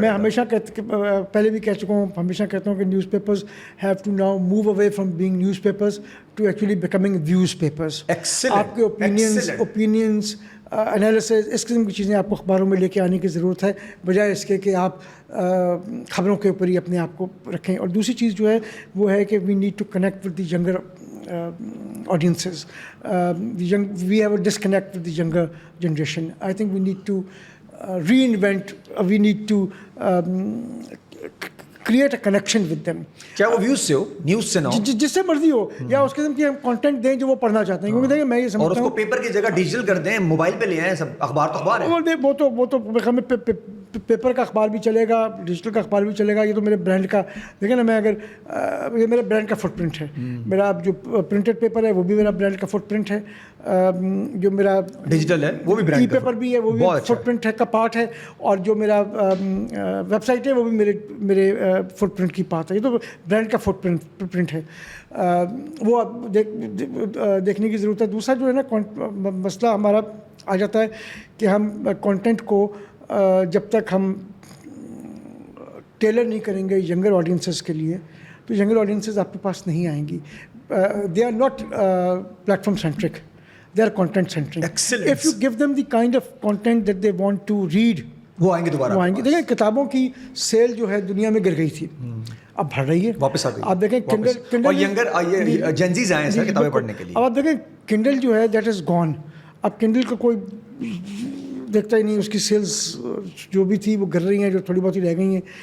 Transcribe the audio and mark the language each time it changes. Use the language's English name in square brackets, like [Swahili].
[Urdu] میں ہمیشہ پہلے بھی کہہ چکا ہوں, ہمیشہ کہتا ہوں کہ [English] Newspapers have to now move away from being newspapers to actually becoming views papers. [Urdu] آپ کے اوپینینس انالیسز, اس قسم کی چیزیں آپ کو اخباروں میں لے کے آنے کی ضرورت ہے, بجائے اس کے کہ آپ خبروں کے اوپر ہی اپنے آپ کو رکھیں. اور دوسری چیز جو ہے وہ ہے کہ [English] We need to connect with the younger audiences. We have a disconnect with the younger generation. I think we need to reinvent, we need to create a connection with them. [Urdu] چاہے وہ ویوز سے ہو, news سے نہ ہو, جس سے مرضی ہو, یا اس قسم کی ہم کانٹینٹ دیں جو وہ پڑھنا چاہتے ہیں. کیونکہ دیکھیں میں یہ سمجھتا ہوں, اور اس کو پیپر کی جگہ ڈیجیٹل کر دیں, موبائل پہ لے آئیں, سب اخبار تو اخبار ہے. وہ تو پیپر کا اخبار بھی چلے گا, ڈیجیٹل کا اخبار بھی چلے گا. یہ تو میرے برانڈ کا, دیکھیں نا, میں اگر یہ میرے برانڈ کا فٹ پرنٹ ہے, میرا جو پرنٹڈ پیپر ہے وہ بھی میرا برانڈ کا فٹ پرنٹ ہے, جو میرا ڈیجیٹل ہے وہ بھی برانڈ ای پیپر بھی ہے وہ بھی فٹ پرنٹ ہے کا پارٹ ہے, اور جو میرا ویب سائٹ ہے وہ بھی میرے فٹ پرنٹ کی پارٹ ہے. یہ تو برانڈ کا فٹ پرنٹ ہے, وہ دیکھنے کی ضرورت ہے. دوسرا جو ہے نا مسئلہ ہمارا آ جاتا ہے کہ ہم کانٹینٹ کو جب تک ہم ٹیلر نہیں کریں گے ینگر آڈینسز کے لیے, تو ینگر آڈینسز آپ کے پاس نہیں آئیں گی. [English] They are not platform centric, they are content centric. Excellent. If you give them the kind of content that they want to read, [Urdu] وہ آئیں گے دوبارہ. وہ آئیں گے. دیکھیں کتابوں کی سیل جو ہے دنیا میں گر گئی تھی, اب بڑھ رہی ہے, واپس آ گئی. آپ دیکھیں کنڈل, اور ینگر جنزیز آئے ہیں سر کتابیں پڑھنے کے لیے. اب آپ دیکھیں کنڈل جو ہے [English] That is gone. [Urdu] اب کنڈل کو کوئی دیکھتا ہی نہیں, اس کی سیلز جو بھی تھی وہ گر رہی ہیں, جو تھوڑی بہت ہی رہ گئی ہیں.